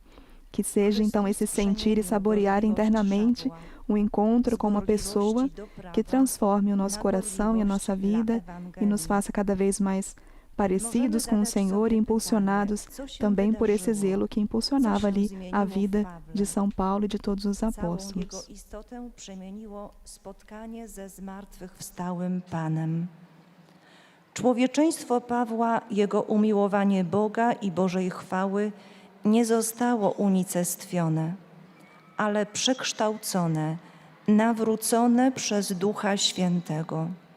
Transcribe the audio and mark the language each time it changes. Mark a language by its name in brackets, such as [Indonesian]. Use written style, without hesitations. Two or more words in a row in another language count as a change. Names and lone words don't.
[Portuguese] Que seja, então, esse sentir e saborear internamente um encontro com uma pessoa que transforme o nosso coração e a nossa vida e nos faça cada vez mais parecidos com o Senhor e impulsionados também por esse zelo que impulsionava ali a vida de São Paulo e de todos os apóstolos. [Polish] Istotę przemieniło spotkanie ze zmartwychwstałym Panem. Człowieczeństwo Pawła, jego umiłowanie Boga i Bożej chwały nie zostało unicestwione, ale przekształcone, nawrócone przez Ducha Świętego.